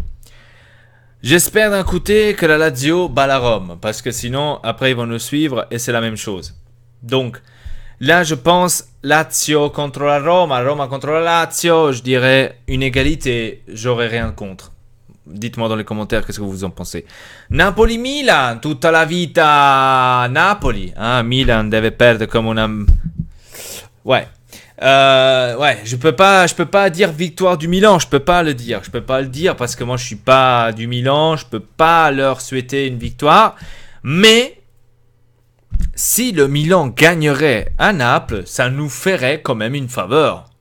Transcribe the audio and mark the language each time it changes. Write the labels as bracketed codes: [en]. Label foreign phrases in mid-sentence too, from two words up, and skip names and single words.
[fr] J'espère d'un côté que la Lazio bat la Rome, parce que sinon après ils vont nous suivre et c'est la même chose. Donc là je pense Lazio contre la Roma, Roma contre la Lazio, je dirais une égalité, j'aurais rien contre. Dites-moi dans les commentaires qu'est-ce que vous en pensez. [it] Napoli-Milan, tutta la vita Napoli. Milan deve perdere come una... [fr] Ouais, je peux pas dire victoire du Milan, je peux pas le dire parce que moi je suis pas du Milan, je peux pas leur souhaiter une victoire, mais si le Milan gagnerait à Naples, ça nous ferait quand même une faveur.